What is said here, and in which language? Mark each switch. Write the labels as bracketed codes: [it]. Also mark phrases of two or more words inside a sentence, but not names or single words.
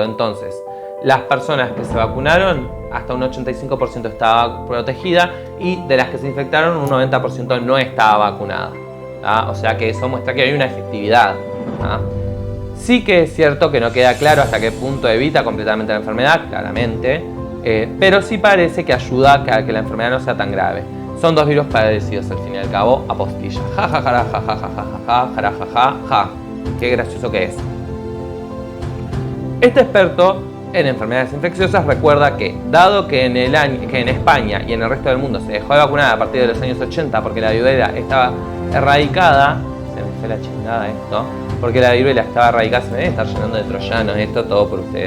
[es] Entonces, las personas que se vacunaron, hasta un 85% estaba protegida y de las que se infectaron, un 90% no estaba vacunada. ¿Ah? O sea que eso muestra que hay una efectividad. ¿Ah? Sí que es cierto que no queda claro hasta qué punto evita completamente la enfermedad, claramente, pero sí parece que ayuda a que la enfermedad no sea tan grave. Son dos virus parecidos al fin y al cabo, apostilla. Ja, ja, ja, ja, ja, ja, ja, ja, ja, ja, ja. Qué gracioso que es. Este experto en enfermedades infecciosas recuerda que, dado que en España y en el resto del mundo se dejó de vacunar a partir de los años 80 porque la viruela estaba erradicada, se me fue la chingada esto, porque la viruela estaba erradicada, se me debe estar llenando de troyanos esto, todo por ustedes.